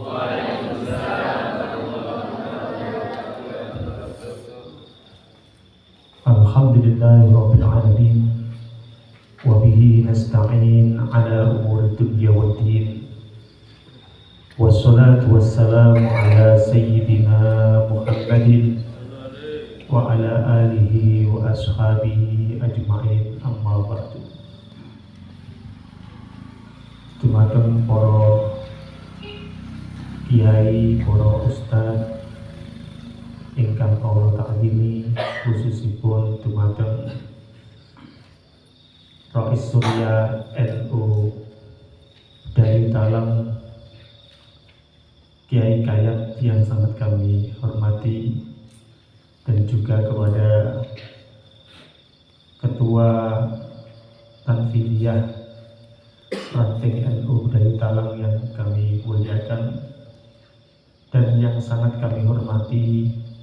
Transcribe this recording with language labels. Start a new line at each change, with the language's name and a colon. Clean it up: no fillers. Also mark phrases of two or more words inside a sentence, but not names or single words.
Arabic: الحمد لله رب العالمين وبه نستعين على أمور الدنيا والدين. والصلاة والسلام على سيدنا محمد وعلى آله وأصحابه أجمعين، أما بعد.
Javanese: Dumateng para kiai, para ustaz ingkang kawula takdimi, khususipun dumateng Rais Surya NU dari Talang,
Indonesian: Kiai Kayat yang sangat kami hormati, dan juga kepada Ketua Tanfidiyah Ranting NU dari Talang yang kami muliakan, dan yang sangat kami hormati